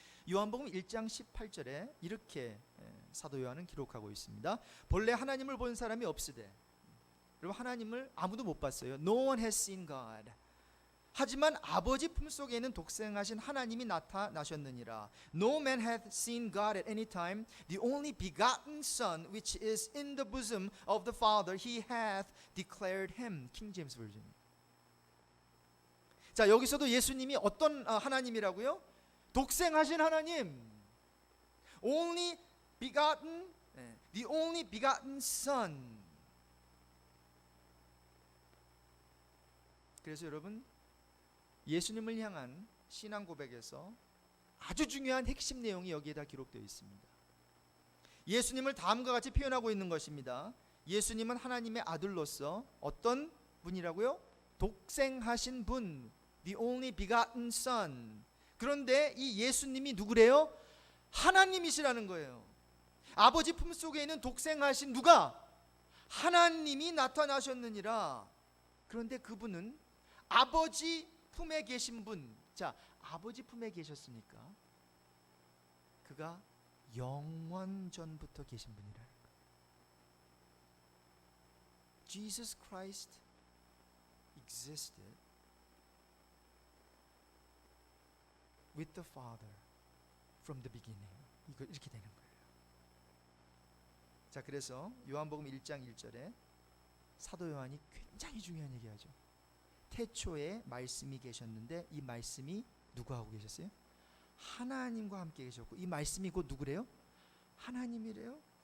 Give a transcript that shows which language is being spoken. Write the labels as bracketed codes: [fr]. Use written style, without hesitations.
[ko] 요한복음 1장 18절에 이렇게 사도 요한은 기록하고 있습니다. 본래 하나님을 본 사람이 없으되, 여러분 하나님을 아무도 못 봤어요. [en] No one has seen God. [ko] 하지만 아버지 품속에는 독생하신 하나님이 나타나셨느니라. [en] No man hath seen God at any time. The only begotten Son, which is in the bosom of the Father, He hath declared Him. King James Version. [ko] 자, 여기서도 예수님이 어떤 하나님이라고요? 독생하신 하나님. [en] Only begotten, the only begotten Son. [ko] 그래서 여러분 예수님을 향한 신앙 고백에서 아주 중요한 핵심 내용이 여기에다 기록되어 있습니다. 예수님을 다음과 같이 표현하고 있는 것입니다. 예수님은 하나님의 아들로서 어떤 분이라고요? 독생하신 분, [en] the only begotten son. [ko] 그런데 이 예수님이 누구래요? 하나님이시라는 거예요. 아버지 품속에 있는 독생하신 누가? 하나님이 나타나셨느니라. 그런데 그분은 아버지 품에 계신 분. 자, 아버지 품에 계셨으니까 그가 영원 전부터 계신 분이라는 거예요. [en] Jesus Christ existed with the Father from the beginning. [ko] 이거 이렇게 되는 거예요. 자, 그래서 요한복음 1장 1절에 사도 요한이 굉장히 중요한 얘기하죠. 태초에 말씀이 계셨는데 이 말씀이 누구하고 계셨어요? 하나님과 함께 계셨고, 이 말씀이 곧 누구래요? 하나님이래요.